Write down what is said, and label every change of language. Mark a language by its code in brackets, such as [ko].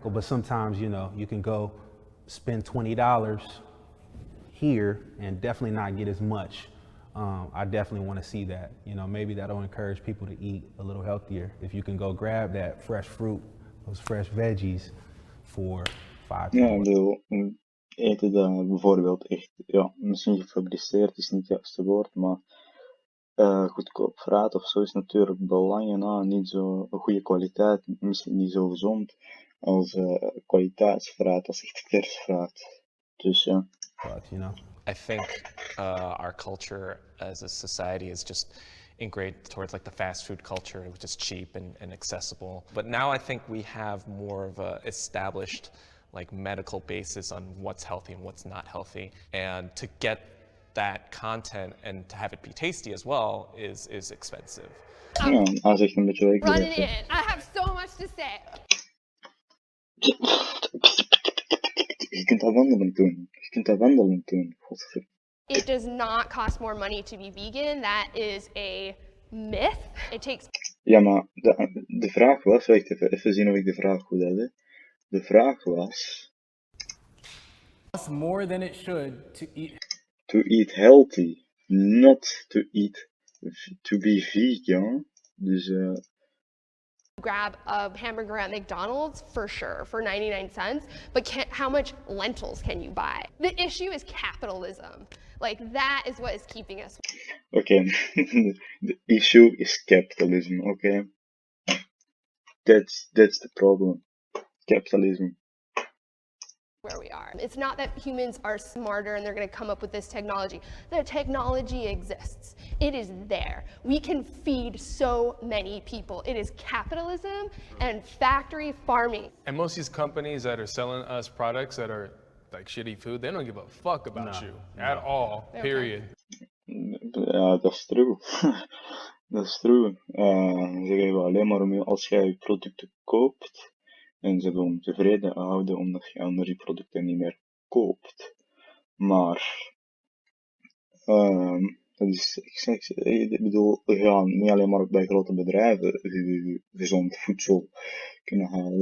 [en] But sometimes, you can go spend $20 here and definitely not get as much. I definitely want to see that. Maybe that'll encourage people to eat a little healthier. If you can go grab that fresh fruit, those fresh veggies for $5. [nl] Ja, ik bedoel, eten dat bijvoorbeeld echt, ja, misschien gefabriceerd is niet het juiste woord, maar goedkoop fruit of zo is natuurlijk belangrijk, niet zo een goede kwaliteit, misschien niet zo gezond als kwaliteitsfruit, als echt vers fruit. Dus ja. [en] But, I think our culture as a society is just ingrained towards like the fast food culture, which is cheap and accessible. But now I think we have more of a established like medical basis on what's healthy and what's not healthy. And to get that content and to have it be tasty as well is expensive. [nl] Ja, hij zegt een beetje [en] Running [nl] weggezet. [en] in. I have so much to say. [nl] Je kunt dat wandelen doen. Godverdomme. [en] It does not cost more money to be vegan. That is a myth. It takes [nl] Ja, maar de vraag was, wacht even zien of ik de vraag goed had. Hè. De vraag was, [en] Costs more than it should to eat healthy, not to be vegan. [nl] Dus [en] grab a hamburger at McDonald's for sure for 99 cents, but how much lentils can you buy? The issue is capitalism. Like that is what is keeping us. okay, the issue is capitalism. Okay, that's the problem. Capitalism. where we are. It's not that humans are smarter and they're going to come up with this technology. The technology exists. It is there. We can feed so many people. It is capitalism and factory farming. And most of these companies that are selling us products that are like shitty food, they don't give a fuck about you at all, period. [nl] Ja, dat is true. Dat is true. Ze geven alleen maar om als jij je producten koopt en ze willen tevreden houden omdat je andere producten niet meer koopt. Maar dat is, ik bedoel, we gaan niet alleen maar bij grote bedrijven gezond voedsel kunnen halen.